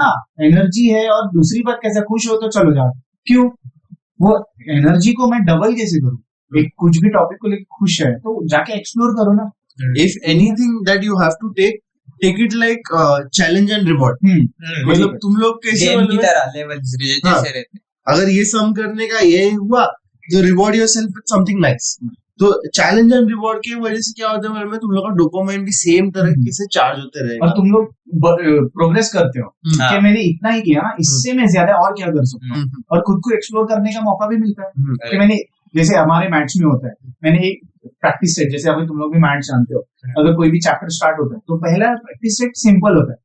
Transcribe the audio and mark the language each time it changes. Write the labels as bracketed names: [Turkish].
[Hindi] हाँ एनर्जी है, और दूसरी बात कैसे खुश हो तो चलो जाओ, क्यों वो एनर्जी को मैं डबल कैसे करूँ, एक कुछ भी टॉपिक को लेकर खुश है तो जाके एक्सप्लोर करो ना। [English] If anything that you have to take it like challenge and reward. [Hindi] मतलब तुम लोग कैसे गेम की मतलब तरह लेवल जैसे रहते। अगर ये सम करने का ये हुआ तो [English] reward yourself with something nice, [Hindi] तो चैलेंज एंड रिवॉर्ड की वजह से क्या होता है, तुम लोग का डोपामाइन भी सेम तरीके से चार्ज होते रहेगा, और तुम लोग प्रोग्रेस करते हो हाँ। कि मैंने इतना ही किया, इससे मैं ज्यादा और क्या कर सकता हूँ, और खुद को एक्सप्लोर करने का मौका भी मिलता है कि मैंने, जैसे हमारे मैथ्स में होता है, मैंने एक प्रैक्टिस सेट, जैसे अभी तुम लोग भी मैथ्स जानते हो, अगर कोई भी चैप्टर स्टार्ट होता है तो पहला प्रैक्टिस सेट सिंपल होता है,